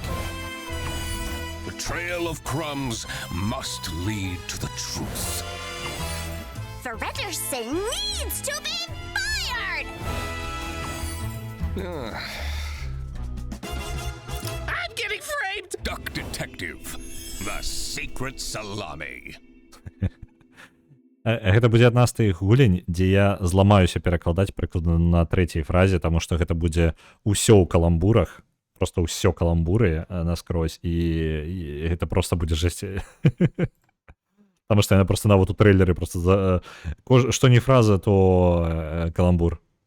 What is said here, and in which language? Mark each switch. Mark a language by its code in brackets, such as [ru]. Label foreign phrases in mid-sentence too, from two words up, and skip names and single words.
[en] The trail of crumbs must lead to the truth. Frederson needs to be fired! I'm getting framed! Duck Detective, the secret salami. [be] Гэта будзе адна з тых гулень, дзе я зламаюся перакладаць прыкладна на трэцяй фразе, таму што гэта будзе ўсё ў каламбурах, просто ўсё каламбуры наскрозь, і гэта просто будзе жэсць. Таму што яна просто нават у трэйлеры просто што не фраза, то каламбур.